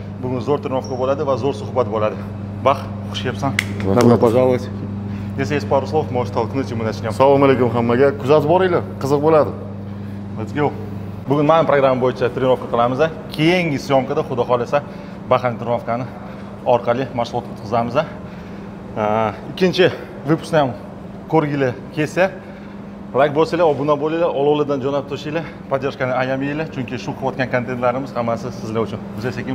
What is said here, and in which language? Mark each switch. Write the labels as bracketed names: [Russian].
[Uzbek] Bugun zo'r [Russian] тренировка [Uzbek] bo'ladi va zo'r suhbat bo'ladi. [Russian] Bax, xush kelibsan. Добро пожаловать. Если есть пару слов, можешь толкнуть, и мы начнем. [Uzbek] Assalomu alaykum hammaga. Kuzatib boringlar, qiziq bo'ladi. [English] Let's go. [Uzbek] Bugun mana program bo'yicha тренировка qilamiz. Keyingi syomkada xudo xolasa Bahani тренировкani orqali mashg'ulot o'tkazamiz. Ikkinchi выпускni ham ko'rgili kelsa, like bo'lsanglar, obuna bo'linglar, olovlardan jo'nab to'shinglar, podдержкani ayamayinglar, chunki shu qilayotgan kontentlarimiz hammasi sizlar uchun. Biz sekin